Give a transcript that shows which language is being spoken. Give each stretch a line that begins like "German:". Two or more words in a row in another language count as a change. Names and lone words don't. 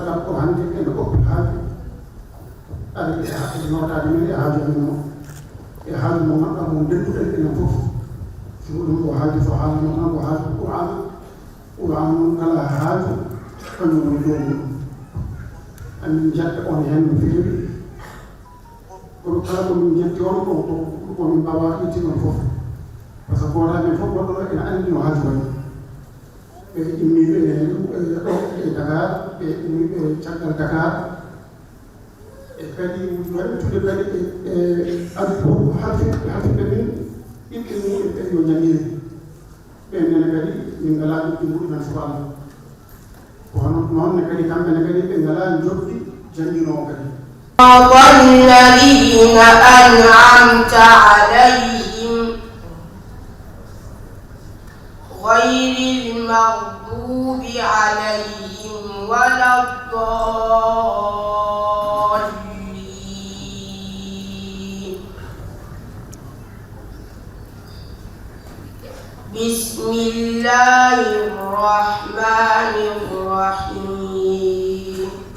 Fula: kam ko hannde ene hokki haaju ara e notade men e haaju amen o e haaju mo ngannduɗaa mo dennduɗen enen fof siko ɗum ko haaju so haalano tan ko haaju qur'an noon kala haaju kañum woni dow mum amin jaɓɓe on heen no feewi kono kala komin jetti on komin mbawa itti ɗon fof
French: par ce que
Fula: gooto men fof goɗɗo ene anndi no haaju wayi ɓe immiɓe ɗo e Dakar ɓe immiɓe caggal Dakar e kadi waɗitude kadi e addu hafiɓe min ɓiɓɓe muɗum ɓe yo jangire ɓen nene kadi min ngalaa ɗuɓɓe muɗumen so Allah kono noonne kadi kamɓene kadi ɓe ngalaa joɓɗi janginowo kadi
Arabic: الذين أنعمت عليهم غير المغضوب عليهم ولا الضالين بسم الله الرحمن الرحيم